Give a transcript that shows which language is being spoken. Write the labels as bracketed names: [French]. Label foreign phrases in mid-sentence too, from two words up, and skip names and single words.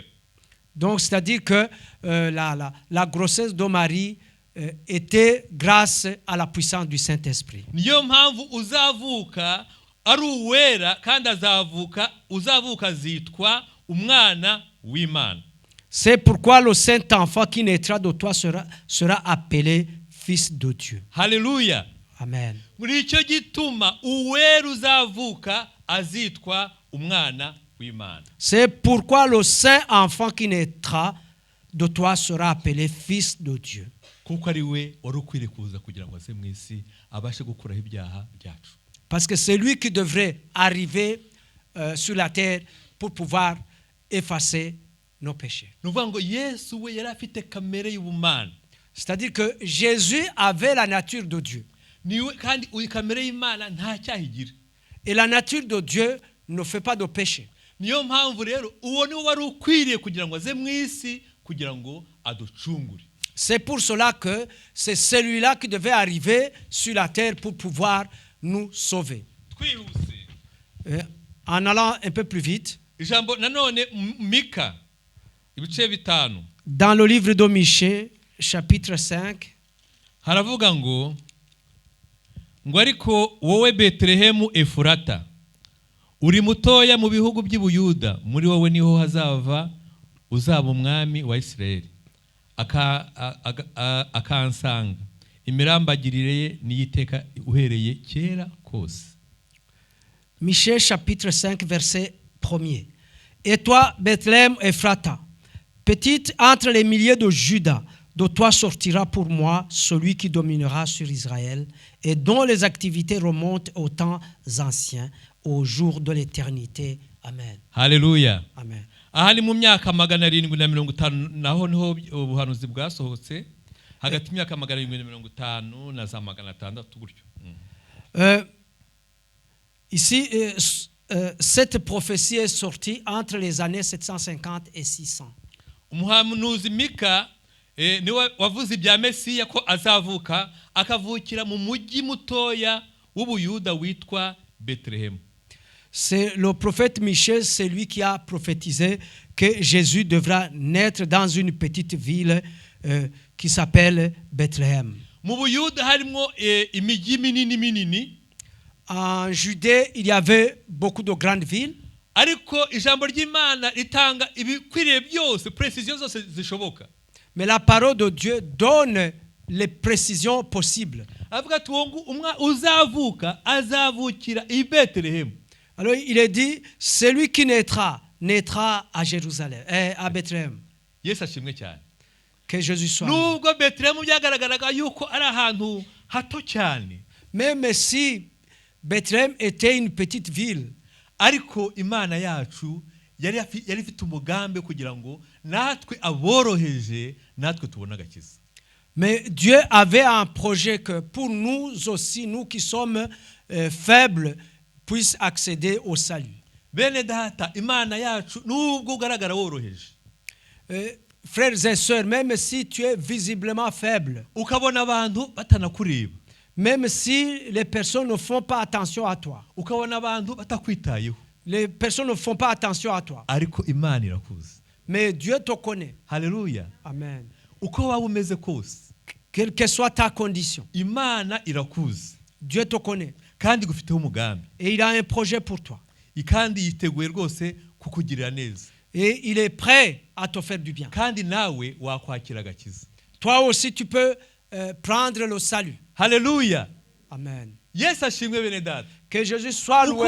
[French] Donc, c'est-à-dire que la grossesse de Marie était grâce à la puissance du Saint-Esprit. [Kinyarwanda] Niyo mpamvu uzavuka ari uwera kandi uzavuka azitwa umwana w'Imana. [French] C'est pourquoi le Saint-Enfant qui naîtra de toi sera appelé Fils de Dieu. [Kinyarwanda] Haleluya. Amen. Muri icyo gituma uwera uzavuka azitwa umwana w'Imana. [French] C'est pourquoi le Saint-Enfant qui naîtra de toi sera appelé Fils de Dieu. [Kinyarwanda] Kuko ari we wari ukwiriye kuza kugira ngo aze mu isi abashe gukuraho ibyaha byacu. [French] Parce que c'est lui qui devrait arriver sur la terre pour pouvoir effacer nos péchés. [Kinyarwanda] Nuvuga ngo Yesu we yari afite kamere y'ubumana. [French] C'est-à-dire que Jésus avait la nature de Dieu. [Kinyarwanda] Niwe kandi uyi kamere y'Imana nta cyaha igira. [French] Et la nature de Dieu ne fait pas de péché. [Kinyarwanda] Niyo mpamvu rero uwo ni wari ukwiriye kugira ngo aze mu isi kugira ngo aducungure. [French] C'est pour cela que c'est celui-là qui devait arriver sur la terre pour pouvoir nous sauver. [Kinyarwanda] Twihuse. [French] En allant un peu plus vite, [Kinyarwanda] Ijambo nanone Mika ibice bitanu. [French] dans le livre de Michée, chapitre 5, [Kinyarwanda] Haravuga ngo ariko wowe Betelehemu Efurata uri mutoya mu bihugu by'Ubuyuda, muri wowe niho uzaba umwami wa Isirayeli. Akansanga imirambagirire ye niyiteka uhereye kera kose. [French] Michée chapitre 5 verset 1er. Et toi, Bethléem Ephrata, petite entre les milliers de Juda, de toi sortira pour moi celui qui dominera sur Israël et dont les activités remontent aux temps anciens, au jour de l'éternité. [Kinyarwanda] Amen. Haleluya. Amen. Aha ni mu myaka 750 naho niho ubuhanuzi bwasohotse, hagati y'imyaka 750 na za 600 gutyo. [French] Ici, cette prophétie est sortie entre les années 750 et 600. [Kinyarwanda] umuhanuzi Mika niwe wavuze ibya Mesiya ko azavuka akavukira mu mujyi mutoya w'Ubuyuda witwa Bethléem. [French] C'est le prophète Michée, c'est lui qui a prophétisé que Jésus devra naître dans une petite ville qui s'appelle Bethléem. [Kinyarwanda] Mu Buyuda harimo imijyi minini. [French] En Judée, il y avait beaucoup de grandes villes. [Kinyarwanda] Ariko ijambo ry'Imana ritanga ibikwiriye byose, précision zose zishoboka. [French] Mais la parole de Dieu donne les précisions possibles. [Kinyarwanda] Avuga ati uzavuka azavukira I Bethléem. [French] Alors il est dit, celui qui naîtra à Jérusalem, à Bethléem. [Kinyarwanda] Yesu ashimwe cyane. [French] Que Jésus soit. [Kinyarwanda] Nubwo Bethléem byagaragaraga yuko ari ahantu hato cyane. [French] Même si Bethléem était une petite ville, [Kinyarwanda] ariko Imana yacu yari ifite umugambi kugira ngo natwe aboroheje natwe tubona agakiza. [French] Mais Dieu avait un projet que pour nous aussi, nous qui sommes faibles, puissent accéder au salut. [Kinyarwanda] Bene data, Imana yacu nubwo ugaragara woroheje. [French] Frères et sœurs, même si tu es visiblement faible, [Kinyarwanda] ukabona abantu batanakureba, [French] même si les personnes ne font pas attention à toi, [Kinyarwanda] ukabona abantu batakwitayeho, [French] les personnes ne font pas attention à toi, [Kinyarwanda] ariko Imana irakuzi. [French] mais Dieu te connaît. [Kinyarwanda] Haleluya. Amen. Uko waba umeze kose, [French] quelle que soit ta condition, [Kinyarwanda] Imana irakuzi. [French] Dieu te connaît. [Kinyarwanda] Kandi gufiteho umugambi. [French] Et il a un projet pour toi. [Kinyarwanda] Kandi yiteguye rwose kukugirira neza. [French] Et il est prêt à te faire du bien. [Kinyarwanda] Kandi nawe wakwakira agakiza. [French] Toi aussi tu peux prendre le salut. [Kinyarwanda] Haleluya. Amen. Yesu ashimwe bene data. [French] Que Jésus soit loué.